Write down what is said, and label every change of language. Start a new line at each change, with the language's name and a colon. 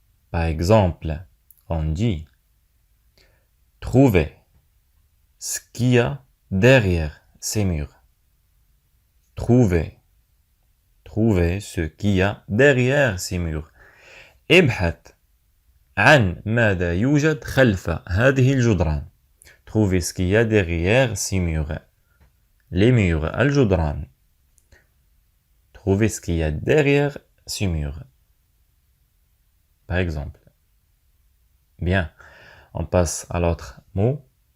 French: Par exemple, on dit trouver ce qu'il y a derrière ces murs. Trouver. Trouver ce qu'il y a derrière ces murs.
Arabic: ابحث عن ماذا يوجد خلف هذه الجدران.
French: Trouver ce qu'il y a derrière ces murs. Les murs, الجدران. Trouver ce qu'il y a derrière ces murs. Par exemple. Bien, on passe à l'autre mot.